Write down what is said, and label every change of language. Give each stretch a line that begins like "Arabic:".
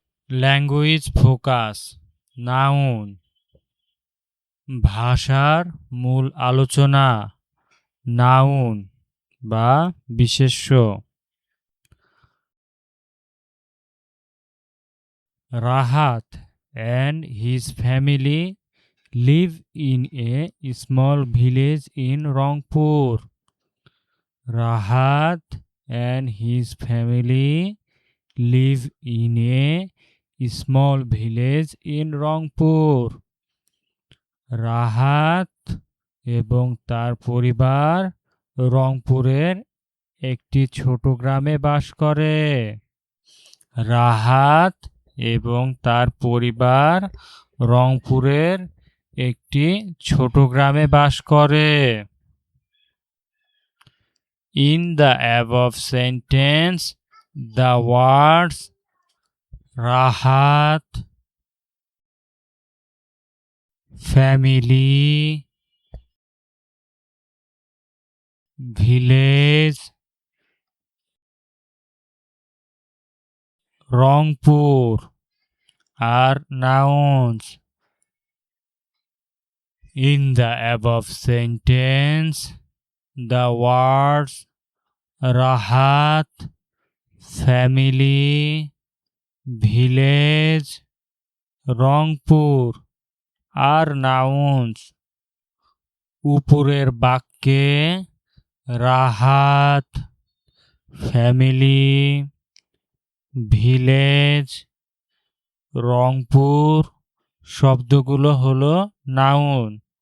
Bangla: Language focus noun ভাষার মূল আলোচনা নাউন বা বিশেষ্য।
English: Rahat and his family live in a small village in Rangpur. Rahat and his family live in a small village in Rangpur.
Bangla: Rahat এবং তার পরিবার রংপুরের একটি ছোট গ্রামে বাস করে। রাহাত এবং তার পরিবার রংপুরের একটি ছোট গ্রামে বাস করে।
English: In the above sentence, the words Rahat, family, village, Rangpur are nouns. In the above sentence, the words Rahat, family, village, Rangpur are nouns.
Bangla: উপরের বাক্যে রাহাত, ফ্যামিলি, ভিলেজ, রংপুর শব্দগুলো হলো নাউন।